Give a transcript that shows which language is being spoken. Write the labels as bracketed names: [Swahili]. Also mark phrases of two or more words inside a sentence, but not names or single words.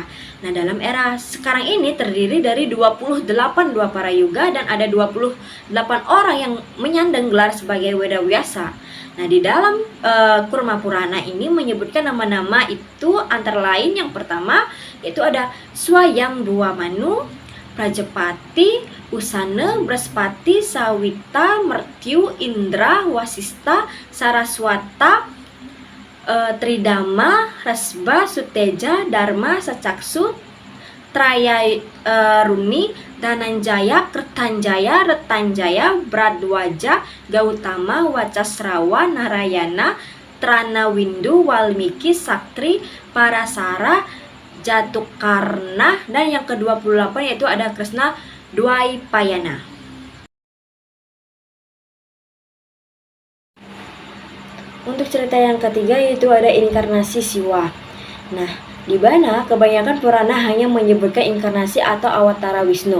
[Indonesian] Nah, dalam era sekarang ini terdiri dari 28 2 parayuga dan ada 28 orang yang menyandang gelar sebagai Wedawyasa. Nah, di dalam Kurma Purana ini menyebutkan nama-nama itu antara lain yang pertama yaitu ada Swayambhuwa Manu, Prajapati, Usana, Braspati, Sawita, Mertyu, Indra, Wasista, Saraswata, Tridama, Rasba, Suteja, Dharma, Sacaksu, Trayaruni, Dananjaya, Kertanjaya, Retanjaya, Bradwaja, Gautama, Wacasrawa, Narayana, Tranawindu, Walmiki, Saktri, Parasara, Jatukarna, dan yang ke-28 yaitu ada Krishna Dwaipayana. Untuk cerita yang ketiga yaitu ada inkarnasi Siwa. Nah, di mana kebanyakan Purana hanya menyebutkan inkarnasi atau awatara Wisnu.